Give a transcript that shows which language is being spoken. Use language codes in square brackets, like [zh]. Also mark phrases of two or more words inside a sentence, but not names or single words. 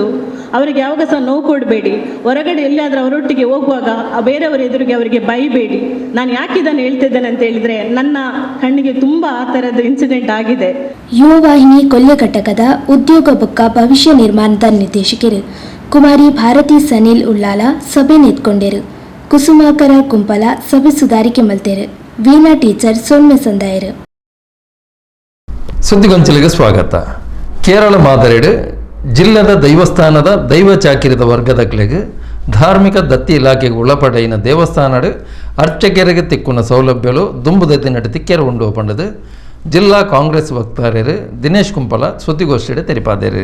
[kn] ಅವರಿಗೆ ಯಾವಾಗ ಸಹ ನೋವು ಕೊಡಬೇಡಿ. ಹೊರಗಡೆ ಎಲ್ಲಿಯಾದರೂ ಅವರೊಟ್ಟಿಗೆ ಹೋಗುವಾಗ ಬೇರೆಯವರ ಎದುರಿಗೆ ಅವರಿಗೆ ಬೈಬೇಡಿ. ನಾನು ಯಾಕೆ ಇದನ್ನು ಹೇಳ್ತಿದ್ದೇನೆ ಅಂತ ಹೇಳಿದರೆ, ನನ್ನ ಕಣ್ಣಿಗೆ ತುಂಬ ಆ ಥರದ ಇನ್ಸಿಡೆಂಟ್ ಆಗಿದೆ. [tcy] ಯುವ ವಾಹಿನಿ ಕೊಲ್ಯ ಘಟಕದ ಉದ್ಯೋಗ ಬೊಕ್ಕ ಭವಿಷ್ಯ ನಿರ್ಮಾಣದ ನಿರ್ದೇಶಕರು ಕುಮಾರಿ ಭಾರತಿ ಸನಿಲ್ ಉಳ್ಳಾಲ ಸಭೆ ನೆತ್ಕೊಂಡರು. ಕುಸುಮಾಕರ ಕುಂಪಲ ಸಭೆ ಸುಧಾರಿಕೆ ಮಲ್ತೇರು. ವೀಣಾ ಟೀಚರ್ ಸೊನ್ನೆ ಸಂದಾಯರು. ಸುದ್ದಿಗೊಂಚಲಿಗೆ ಸ್ವಾಗತ. ಕೇರಳ ಮಾದರಿಡು ಜಿಲ್ಲದ ದೈವಸ್ಥಾನದ ದೈವ ಚಾಕಿರಿದ ವರ್ಗದಕ್ಲೆಗೆ ಧಾರ್ಮಿಕ ದತ್ತಿ ಇಲಾಖೆಗೆ ಒಳಪಡೆಯಿನ ದೇವಸ್ಥಾನಡು ಅರ್ಚಕೆರೆಗೆ ತಿಕ್ಕುನ ಸೌಲಭ್ಯಗಳು ದುಂಬುದತ್ತಿನಡು ತಿಕ್ಕೆರೆ ಉಂಡು ಪಂಡದು ಜಿಲ್ಲಾ ಕಾಂಗ್ರೆಸ್ ವಕ್ತಾರರು ದಿನೇಶ್ ಕುಂಪಲ ಸುದ್ದಿಗೋಷ್ಠಿയുടെ ತೆರಿಪಾದರು.